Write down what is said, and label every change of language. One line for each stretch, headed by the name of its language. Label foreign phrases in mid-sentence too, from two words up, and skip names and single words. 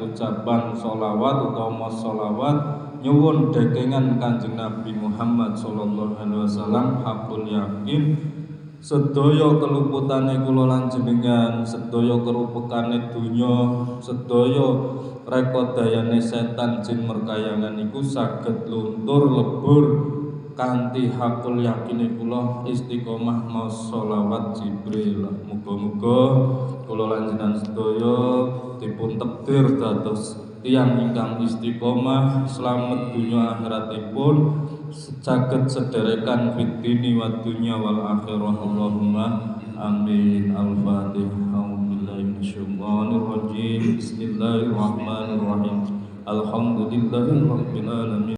Javanese: ucapan sholawat utawa mau sholawat nyuwun dekengan Kanjeng Nabi Muhammad
Arabic: صلى الله عليه وسلم
Javanese: hakul yakin sedaya keluputane kula lanjenengan, sedaya kerupukane donya, sedaya rekodayane setan jin merkayangan niku saged luntur lebur kanthi hakul yakine kula istiqomah maos sholawat Jibril. Muga-muga kula lanjenengan sedaya dipun takdir dados tiyang ingkang istiqomah slamet dunya akhiratipun, saged sederekan
Arabic: في الدين والدنيا والآخرة. اللهم آمين. الفاتحة. أعوذ بالله من الشيطان الرجيم. بسم الله الرحمن الرحيم. الحمد لله رب العالمين.